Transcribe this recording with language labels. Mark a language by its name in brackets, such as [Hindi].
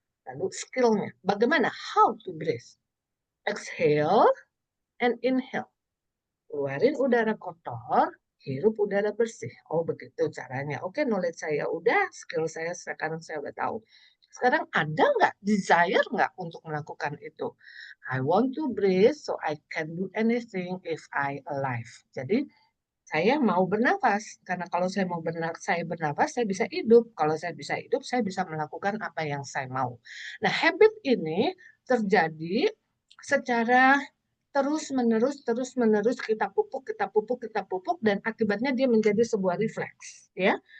[Indonesian] Lalu skillnya, bagaimana? [English] How to breathe. Exhale and inhale. [Indonesian] Keluarin udara kotor, hirup udara bersih. Oh, begitu caranya. Oke, knowledge saya udah, skill saya sekarang saya udah tahu. Sekarang ada nggak desire nggak untuk melakukan itu? [English] I want to breathe so I can do anything if I alive. [Indonesian] Jadi saya mau bernafas karena kalau saya mau bernafas saya bisa hidup. Kalau saya bisa hidup saya bisa melakukan apa yang saya mau. Nah, habit ini terjadi secara terus menerus kita pupuk dan akibatnya dia menjadi sebuah refleks ya.